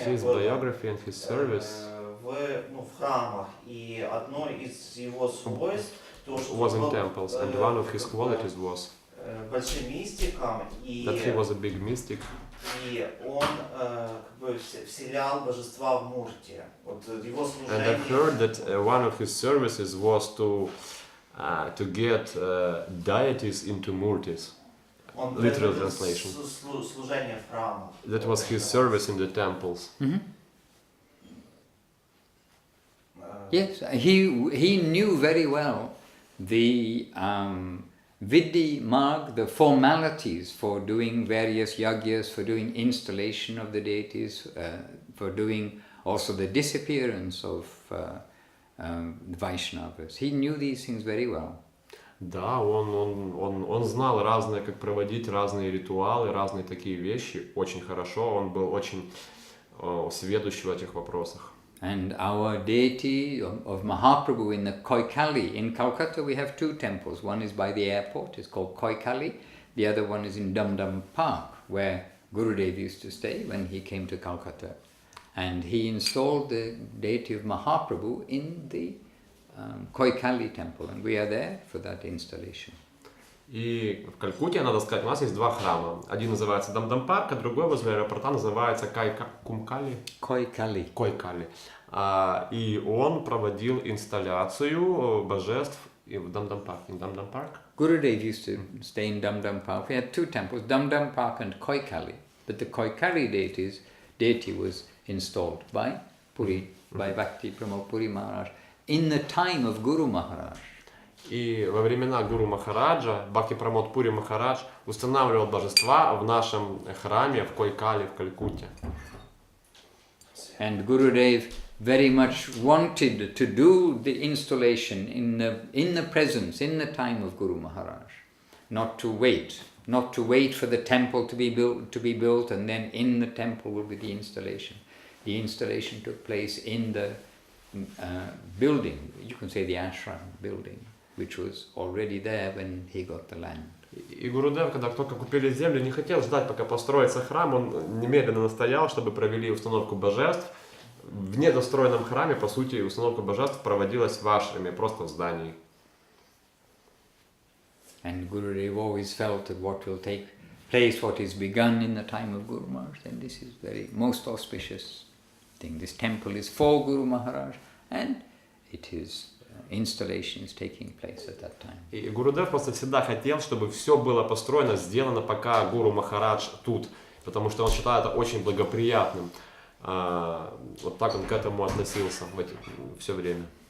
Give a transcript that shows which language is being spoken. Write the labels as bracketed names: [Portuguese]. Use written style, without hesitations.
[English] his biography and his service [Russian] в храмах, и одно из его свойств то, что [English] was in temples, and one of his qualities was [Russian] большим мистиком, и [English] that he was a big mystic. [Russian] И он вселял божества в мурти. Вот его служение. [English] And I've heard that one of his services was to get deities into murtis. Literal translation. [Russian] Служение в храмах. [English] That was his service in the temples. Mm-hmm. Yes, he knew very well the Vidhi Marg, the formalities for doing various yagyas, for doing installation of the deities, for doing also the disappearance of Vaishnavas. He knew these things very well. [Russian] Да, он знал разные, как проводить разные ритуалы, разные такие вещи очень хорошо. Он был очень сведущ в этих вопросах. [English] And our deity of Mahaprabhu in the Koikali, in Calcutta we have two temples. One is by the airport, it's called Koikali. The other one is in Dum Dum Park, where Gurudev used to stay when he came to Calcutta. And he installed the deity of Mahaprabhu in the Koikali temple, and we are there for that installation. [Russian] И в Калькутте, надо сказать, у нас есть два храма. Один называется Дам-Дам Парк, а другой возле аэропорта называется Койкали. И он проводил инсталляцию божеств в Дам-Дам Парк. [English] Gurudev used to stay in Dum Dum Park. We had two temples, Dum Dum Park and Koikali. But the Koikali deity was installed by Bhakti Pramod Puri Maharaj in the time of Guru Maharaj. [Russian] И во времена Гуру Махараджа Бхакти Прамод Пури Махарадж устанавливал божества в нашем храме в Койкали в Калькутте. [English] And Gurudev very much wanted to do the installation in the presence, in the time of Guru Maharaj, not to wait for the temple to be built, and then in the temple will be the installation. The installation took place in the building, you can say the ashram building, which was already there when he got the land. [Russian] И Гурудев, когда только купили землю, не хотел ждать, пока построится храм, он немедленно настоял, чтобы провели установку божеств. В недостроенном храме, по сути, установка божеств проводилась в ашраме, просто в здании. [English] And Gurudev always felt that what will take place, what is begun in the time of Guru Maharaj, then this is very most auspicious thing. This temple is for Guru Maharaj, and it is installations taking place at that time. [Russian] И Гурудев просто всегда хотел, чтобы все было построено, сделано, пока Гуру Махарадж тут, потому что он считал это очень благоприятным. Вот так он к этому относился все время.